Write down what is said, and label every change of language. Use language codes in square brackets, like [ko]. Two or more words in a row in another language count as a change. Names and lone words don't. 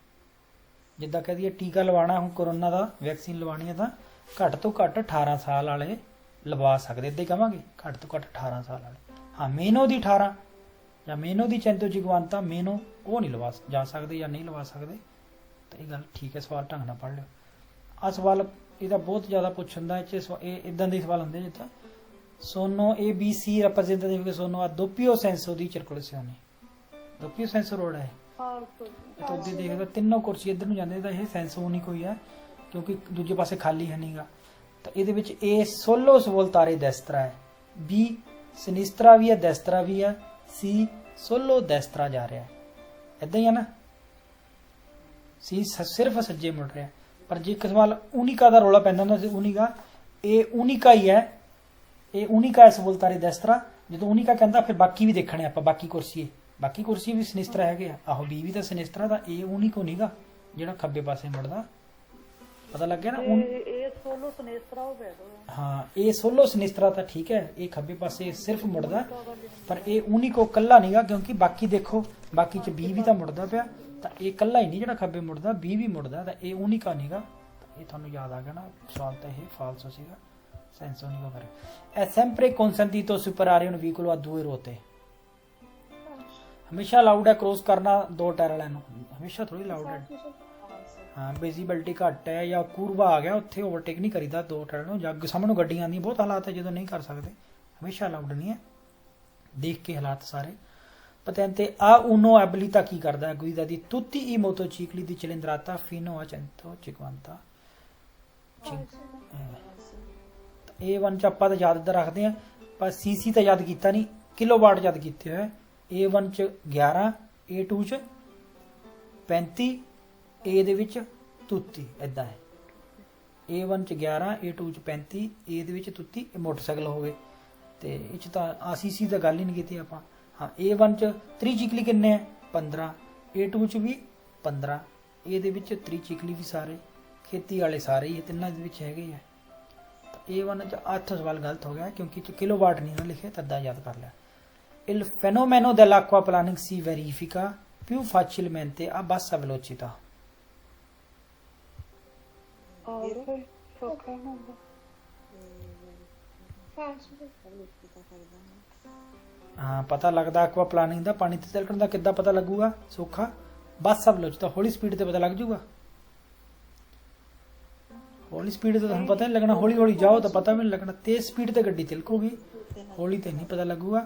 [pa] ਜਿੱਦਾਂ ਕਹਿ ਦਈਏ ਟੀਕਾ ਲਵਾਉਣਾ ਹੁਣ ਕੋਰੋਨਾ ਦਾ ਵੈਕਸੀਨ ਲਵਾਉਣੀ ਹੈ ਤਾਂ ਘੱਟ ਤੋਂ ਘੱਟ 18 ਸਾਲ ਵਾਲੇ ਲਵਾ ਸਕਦੇ, ਇੱਦਾਂ ਹੀ ਕਹਾਂਗੇ ਘੱਟ ਤੋਂ ਘੱਟ 18 ਸਾਲ ਵਾਲੇ। ਹਾਂ ਮੇਨੋ ਦੀ 18 ਜਾਂ ਮੇਨੋ ਦੀ 150 ਮੇਨੋ ਉਹ ਨਹੀਂ ਲਵਾ ਜਾ ਸਕਦੇ ਜਾਂ ਨਹੀਂ ਲਵਾ ਸਕਦੇ, ਤਾਂ ਇਹ ਗੱਲ ਠੀਕ ਹੈ। ਸਵਾਲ ਢੰਗ ਨਾਲ ਪੜ੍ਹ ਲਿਓ। ਆ ਸਵਾਲ ਇਹਦਾ ਬਹੁਤ ਜ਼ਿਆਦਾ ਪੁੱਛ ਹੁੰਦਾ, ਇਹ ਇਦਾਂ ਦੇ ਸਵਾਲ ਹੁੰਦੇ ਜਿੱਦਾਂ ਸੋਨੋ [it] ABC rappresentative sono a doppio senso [pa] di circolazione, doppio senso road ਹੈ ਫਾਲਸੋ ਜੀ। ਤਾਂ ਉਹਦੇ ਦੇਖਦਾ ਤਿੰਨੋਂ ਕੁਰਸੀ ਇੱਧਰ ਨੂੰ ਜਾਂਦੇ ਤਾਂ ਇਹ ਸੈਂਸ ਉਨੀ ਕੋਈ ਹੈ, ਕਿਉਂਕਿ ਦੂਜੇ ਪਾਸੇ ਖਾਲੀ ਹੈ ਨਹੀਂਗਾ। ਤਾਂ ਇਹਦੇ ਵਿੱਚ [it] A solo svoltare destra [pa] ਹੈ, B sinistra ਵੀ ਹੈ destra ਵੀ ਹੈ, [it] C solo destra [pa] ਜਾ ਰਿਹਾ ਹੈ, ਇਦਾਂ ਹੀ ਹੈ ਨਾ। C ਸਿਰਫ ਸੱਜੇ ਮੁੜ ਰਿਹਾ, ਪਰ ਜੇ ਇੱਕ ਸਵਾਲ ਉਨਿਕਾ ਦਾ ਰੌਲਾ ਪੈਂਦਾ ਹੁੰਦਾ ਸੀ, ਉਨਿਕਾ ਇਹ ਉਨਿਕਾ ਹੀ ਹੈ, ਇਹ ਉਨਿਕਾ ਹੈ [it] svoltare destra. [pa] ਜਦੋਂ ਉਨਿਕਾ ਕਹਿੰਦਾ ਫਿਰ ਬਾਕੀ ਵੀ ਦੇਖਣੇ ਆਪਾਂ, ਬਾਕੀ ਕੁਰਸੀ ਵੀ ਸਿਨਿਸਤਰਾ ਹੈਗੇ ਆ, ਆਹੋ B ਵੀ ਤਾਂ ਸਿਨਿਸਤਰਾ ਦਾ, ਇਹ ਉਨਿਕੋ ਨੀਗਾ ਜਿਹੜਾ ਖੱਬੇ ਪਾਸੇ ਮੁੜਦਾ, ਪਤਾ ਲੱਗ ਗਿਆ ਨਾ। ਇਹ [it] solo sinistra [pa] ਹੋ ਗਿਆ। ਹਾਂ ਇਹ [it] solo sinistra [pa] ਤਾਂ ਠੀਕ ਹੈ, ਇਹ ਖੱਬੇ ਪਾਸੇ ਸਿਰਫ ਮੁੜਦਾ, ਪਰ ਇਹ ਉਨਿਕੋ ਕੱਲਾ ਨੀਗਾ, ਕਿਉਂਕਿ ਬਾਕੀ ਦੇਖੋ ਬਾਕੀ ਚ B ਵੀ ਤਾਂ ਮੁੜਦਾ ਪਿਆ, ਤਾਂ ਇਹ ਕੱਲਾ ਹੀ ਨਹੀਂ ਜਿਹੜਾ ਖੱਬੇ ਮੁੜਦਾ, B ਵੀ ਮੁੜਦਾ, ਤਾਂ ਇਹ ਉਨਿਕਾ ਨੀਗਾ। ਇਹ ਤੁਹਾਨੂੰ ਯਾਦ ਆ ਗਿਆ ਨਾ, ਸਵਾਲ ਤਾਂ ਇਹ ਫਾਲਸੋ ਸੀਗਾ, [it] senso unico [pa] ਕਰੇ। [it] è sempre consentito superare un veicolo a due ruote, [pa] ਹਮੇਸ਼ਾ ਅਲਾਉਡ ਹੈ ਕ੍ਰੋਸ ਕਰਨਾ ਦੋ ਟਾਇਰ ਵਾਲਿਆਂ ਨੂੰ, ਹਮੇਸ਼ਾ ਥੋੜੀ ਅਲਾਉਡ ਹੈ। ਹਾਂ ਵਿਜ਼ੀਬਿਲਟੀ ਘੱਟ ਹੈ ਜਾਂ ਕੂਰਵਾ ਆ ਗਿਆ ਉੱਥੇ ਓਵਰਟੇਕ ਨਹੀਂ ਕਰੀਦਾ ਦੋ ਟਾਇਰ ਨੂੰ, ਜਾਂ ਸਾਹਮਣੇ ਗੱਡੀਆਂ ਆਉਂਦੀਆਂ, ਬਹੁਤ ਹਾਲਾਤ ਹੈ ਜਦੋਂ ਨਹੀਂ ਕਰ ਸਕਦੇ, ਹਮੇਸ਼ਾ ਅਲਾਉਡ ਨਹੀਂ ਹੈ, ਦੇਖ ਕੇ ਹਾਲਾਤ ਸਾਰੇ। [it] Patente A uno abilità chi guarda guida di tutti i motocicli di cilindrata fino a 150। [pa] A1 ਚ ਆਪਾਂ ਤਾਂ ਯਾਦ ਰੱਖਦੇ ਆ, ਪਰ ਸੀਸੀ ਤਾਂ ਯਾਦ ਕੀਤਾ ਨਹੀਂ, ਕਿਲੋਵਾਟ ਯਾਦ ਕੀਤੇ ਹੋਏ। A1 ਚ 11, A2 ਚ 35, A ਦੇ ਵਿੱਚ 33, ਇਦਾਂ ਹੈ। A1 ਚ 11, A2 ਚ 35, A ਦੇ ਵਿੱਚ 33, ਇਹ ਮੋਟਰਸਾਈਕਲ ਹੋ ਗਏ, ਤੇ ਇਹ ਚ ਤਾਂ ਸੀਸੀ ਦਾ ਗੱਲ ਹੀ ਨਹੀਂ ਕੀਤੀ ਆਪਾਂ। ਹਾਂ A1 ਚ ਤ੍ਰਿਚਿਕਲੀ ਕਿੰਨੇ ਹੈ 15, A2 ਚ ਵੀ 15, A ਦੇ ਵਿੱਚ ਤ੍ਰਿਚਿਕਲੀ ਵੀ ਸਾਰੇ ਖੇਤੀ ਵਾਲੇ ਸਾਰੇ ਹੀ ਤਿੰਨਾਂ ਦੇ ਵਿੱਚ ਹੈਗੇ ਆ। ਤਾਂ A1 ਚ 8 ਸਵਾਲ ਗਲਤ ਹੋ ਗਿਆ, ਕਿਉਂਕਿ ਕਿਲੋਵਾਟ ਨਹੀਂ ਨਾ ਲਿਖਿਆ, ਤਾਂ ਅੱਧਾ ਯਾਦ ਕਰ ਲਿਆ। [it] Il fenomeno dell'acquaplaning si verifica più facilmente a bassa velocità। [pa] ਸੌਖਾ ਹੁੰਦਾ। ਹਾਂ ਪਤਾ ਲੱਗਦਾ ਐਕਵਾਪਲਾਨਿੰਗ ਦਾ, ਪਾਣੀ ਤੇ ਤਿਲਕਣ ਦਾ ਕਿੱਦਾਂ ਪਤਾ ਲੱਗੂਗਾ? ਸੌਖਾ, ਬੱਸ ਵੈਲੋਸਿਟੀ, ਹੌਲੀ ਸਪੀਡ ਤੇ ਪਤਾ ਲੱਗ ਜੂਗਾ। ਹੌਲੀ ਸਪੀਡ ਤੇ ਤੁਹਾਨੂੰ ਪਤਾ ਨਹੀਂ ਲੱਗਣਾ, ਹੌਲੀ ਹੌਲੀ ਜਾਓ ਤਾਂ ਪਤਾ ਵੀ ਨਹੀਂ ਲੱਗਣਾ, ਤੇਜ਼ ਸਪੀਡ ਤੇ ਗੱਡੀ ਤਿਲਕੂਗੀ, ਹੌਲੀ ਤੇ ਨਹੀਂ ਪਤਾ ਲੱਗੂਗਾ।